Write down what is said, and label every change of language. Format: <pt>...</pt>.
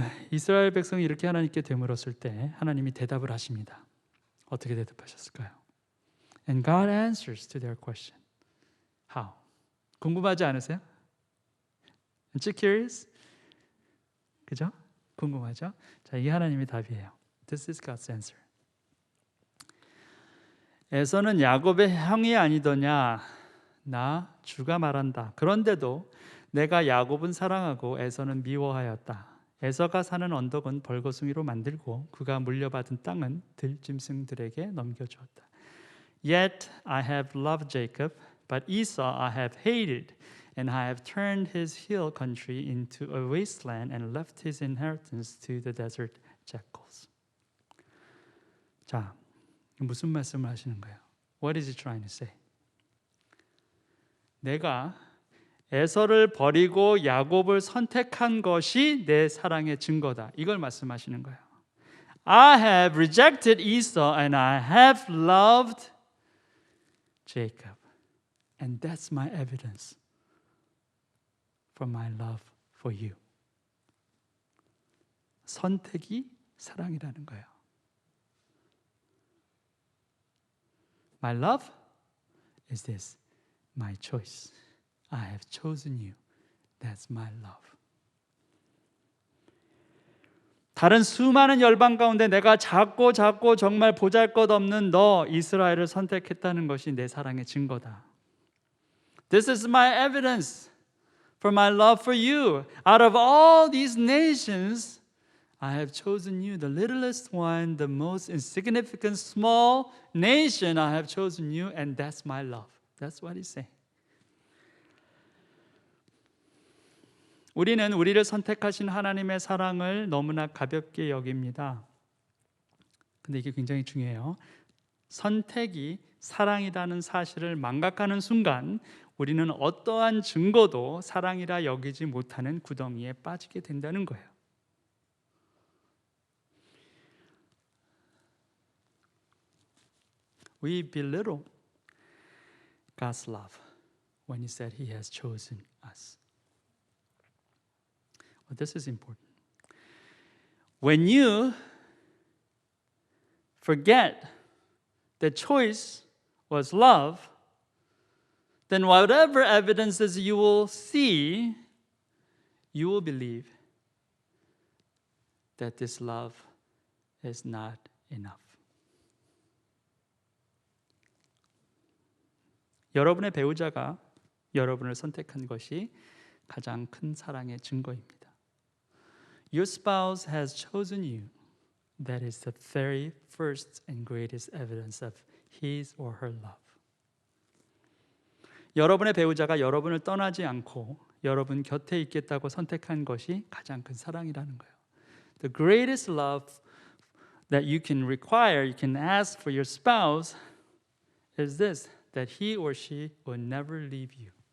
<ko>이스라엘 백성이 이렇게 하나님께 되물었을 때 하나님이 대답을 하십니다. 어떻게 대답하셨을까요?</ko> <en>And God answers to their question. How?</en> <ko>궁금하지 않으세요?</ko> <en>Aren't you curious?</en> <ko>그죠? 궁금하죠? 자, 이게 하나님의 답이에요.</ko> <en>This is God's answer.</en> <ko>에서는 야곱의 형이 아니더냐? 나 주가 말한다. 그런데도 내가 야곱은 사랑하고 에서는 미워하였다. 에서가 사는 언덕은 벌거숭이로 만들고 그가 물려받은 땅은 들짐승들에게 넘겨주었다.</ko> <en>Yet I have loved Jacob, but Esau I have hated, and I have turned his hill country into a wasteland and left his inheritance to the desert jackals.</en> <ko>자, 무슨 말씀을 하시는 거예요?</ko> <en>What is he trying to say?</en> <ko>내가 에서를 버리고 야곱을 선택한 것이 내 사랑의 증거다. 이걸 말씀하시는 거예요.</ko> <en>I have rejected Esau and I have loved Jacob. And that's my evidence for my love for you.</en> <ko>선택이 사랑이라는 거예요.</ko> <en>My love is this, my choice. I have chosen you. That's my love.</en> <ko>다른 수많은 열방 가운데 내가 작고 정말 보잘것없는 너 이스라엘을 선택했다는 것이 내 사랑의 증거다.</ko> <en>This is my evidence for my love for you. Out of all these nations, I have chosen you, the littlest one, the most insignificant small nation. I have chosen you, and that's my love. That's what he's saying.</en> <ko>우리는 우리를 선택하신 하나님의 사랑을 너무나 가볍게 여깁니다. 근데 이게 굉장히 중요해요. 선택이 사랑이라는 사실을 망각하는 순간 우리는 어떠한 증거도 사랑이라 여기지 못하는 구덩이에 빠지게 된다는 거예요.</ko> <en>We belittle God's love when He said He has chosen us. Well, this is important. When you forget the choice was love, then whatever evidences you will see, you will believe that this love is not enough.</en> <ko>여러분의 배우자가 여러분을 선택한 것이 가장 큰 사랑의 증거입니다.</ko> <en>Your spouse has chosen you. That is the very first and greatest evidence of his or her love.</en> <ko>여러분의 배우자가 여러분을 떠나지 않고 여러분 곁에 있겠다고 선택한 것이 가장 큰 사랑이라는 거예요.</ko> <en>The greatest love that you can require, you can ask for your spouse is this, that he or she will never leave you.</en>